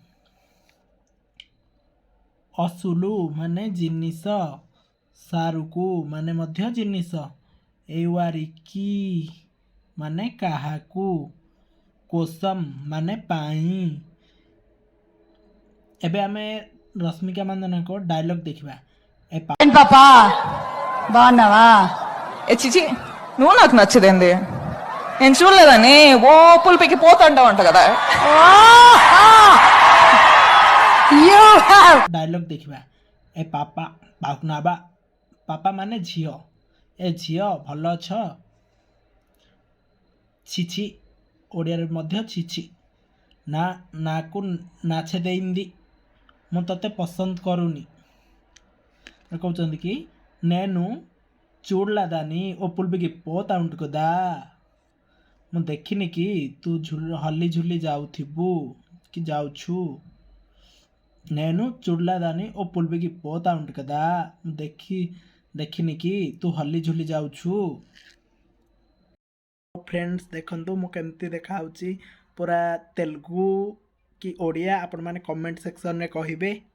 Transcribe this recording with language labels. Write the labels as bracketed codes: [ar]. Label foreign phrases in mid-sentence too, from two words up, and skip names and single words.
[or] ଅସୁଲୁ ମାନେ ଜିନିଷ, ସାରୁକୁ ମାନେ ମଧ୍ୟ ଜିନିଷ। ଏୱାରିକି ମାନେ କାହାକୁ, କୋସମ୍ ମାନେ ପାଇଁ। ଏବେ ଆମେ ରଶ୍ମିକା ମାନ୍ଦନାଙ୍କ ଡାଇଲଗ୍ ଦେଖିବା। [te] ఏంటి పాపా బాగున్నావా? చిచి నువ్వు నాకు నచ్చదేంది? నేను చూడలేదని ఓ పులిపికి పోతుంటావు అంట కదా. [or] ଡାଇଲଗ୍ ଦେଖିବା। [te] ఏ పాపా బాగున్నావా। [or] ପାପା ମାନେ ଝିଅ। ଏ ଝିଅ ଭଲ ଅଛ? ଛିଛି ଓଡ଼ିଆରେ ମଧ୍ୟ ଛିଛି। [te] నా నాకు నచ్చే దేంది, [or] ମୁଁ ତତେ ପସନ୍ଦ କରୁନି। କହୁଛନ୍ତି କି [te] నేను చూడలేదని ఓ పులిపికి పోతా ఉంటు కదా, [or] ମୁଁ ଦେଖିନି କି ତୁ ହଲି ଝୁଲି ଯାଉଥିବୁ କି ଯାଉଛୁ। [te] నేను చూడలేదని ఓ పులిపికి పోతా ఉంటు కదా, [or] ମୁଁ ଦେଖିନି କି ତୁ ହଲି ଝୁଲି ଯାଉଛୁ। ଫ୍ରେଣ୍ଡସ୍, ଦେଖନ୍ତୁ ମୁଁ କେମିତି ଦେଖାହେଉଛି ପୁରା ତେଲୁଗୁ କି ଓଡ଼ିଆ, ଆପଣମାନେ କମେଣ୍ଟ ସେକ୍ସନରେ କହିବେ।